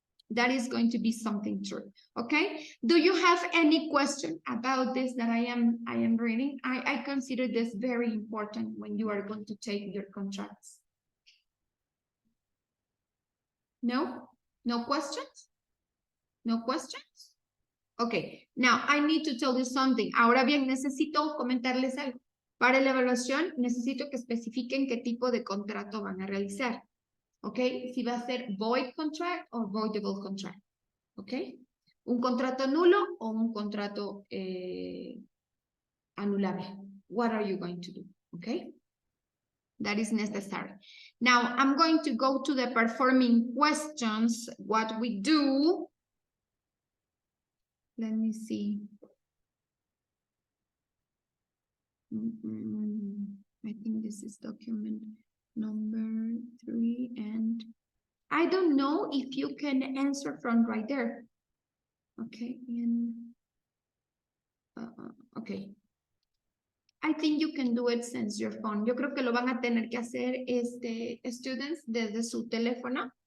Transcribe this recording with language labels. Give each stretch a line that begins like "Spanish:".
English: That is going to be something true, okay? Do you have any question about this that I am reading? I consider this very important when you are going to take your contracts. No? No questions? No questions? Okay, now I need to tell you something.
Spanish: Ahora bien, necesito comentarles algo. Para la evaluación, necesito que especifiquen qué tipo de contrato van a realizar. Ok, si va a ser void contract o voidable contract. Ok, un contrato nulo o un contrato anulable.
English: What are you going to do? Okay, that is necessary. Now, I'm going to go to the performing questions. What we do. Let me see. I think this is document number 3, and I don't know if you can answer from right there. Okay, and okay. I think you can do it since your phone.
Spanish: Yo creo que lo van a tener que hacer students desde su teléfono.